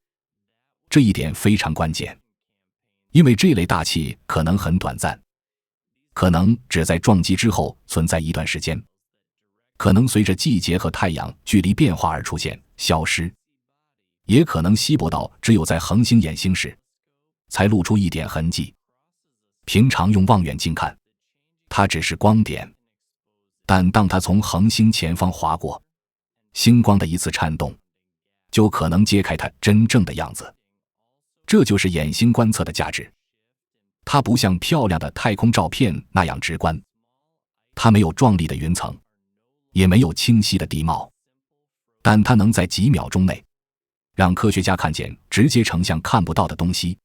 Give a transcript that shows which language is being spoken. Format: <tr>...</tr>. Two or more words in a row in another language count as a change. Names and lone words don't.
<zh>這一點非常關鍵，因為這類大氣可能很短暫，可能只在撞擊之後存在一段時間，可能隨着季節和太陽距離變化而出現、消失，也可能稀薄到只有在恆星衍星時才露出一點痕跡。平常用望遠鏡看，它只是光點，但當它從恆星前方劃過，星光的一次顫動就可能揭開它真正的樣子。這就是衍星觀測的價值。它不像漂亮的太空照片那樣直觀，它沒有壯麗的雲層，也沒有清晰的地貌，但它能在幾秒鐘內讓科學家看見直接成像看不到的東西。</zh>